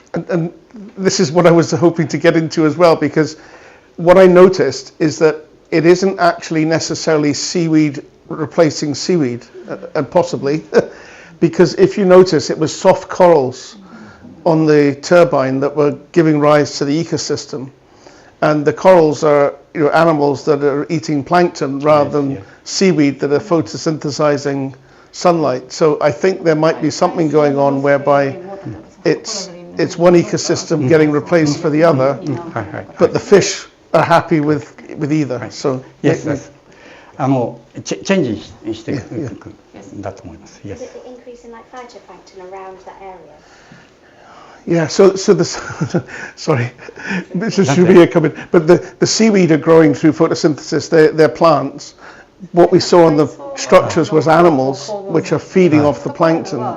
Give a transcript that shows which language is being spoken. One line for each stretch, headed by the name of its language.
English: And this is what I was hoping to get into as well, because what I noticed is that it isn't actually necessarily seaweed replacing seaweed, and possibly, because if you notice, it was soft corals on the turbine that were giving rise to the ecosystem, and the corals are animals that are eating plankton rather than seaweed that are photosynthesizing sunlight. So I think there might be something going on whereby it's one ecosystem getting replaced for the other, but the fish are happy with either. So yes.
Japanese: チェンジしていくんだと思います。
English: Yes. Is it the increase in like phytoplankton around that area? Yeah. So this. Sorry, Mr. Shibuya coming. But the seaweed are growing through photosynthesis. They're plants. What we saw on the structures was animals which are feeding off the plankton.